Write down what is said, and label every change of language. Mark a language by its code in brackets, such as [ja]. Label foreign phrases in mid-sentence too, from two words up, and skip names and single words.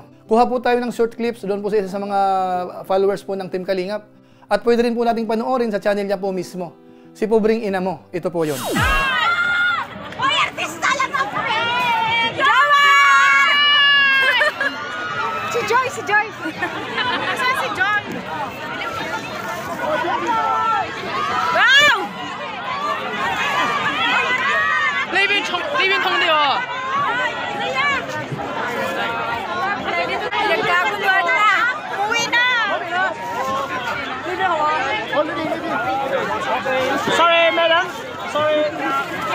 [tl] Kuha po tayo ng short clips doon po sa isa sa mga followers po ng Team Kalingap. At pwede rin po nating panoorin sa channel niya po mismo. Si Pobring Ina Mo, ito po yun. Hoy, artista lang ang Jomar! Si Joy, si Joy. Saan si Joy? Wow! [yue] 呢邊痛啲喎。 [tl] Nagkakuluan na. Uwi na. [en] Sorry, madam. Sorry.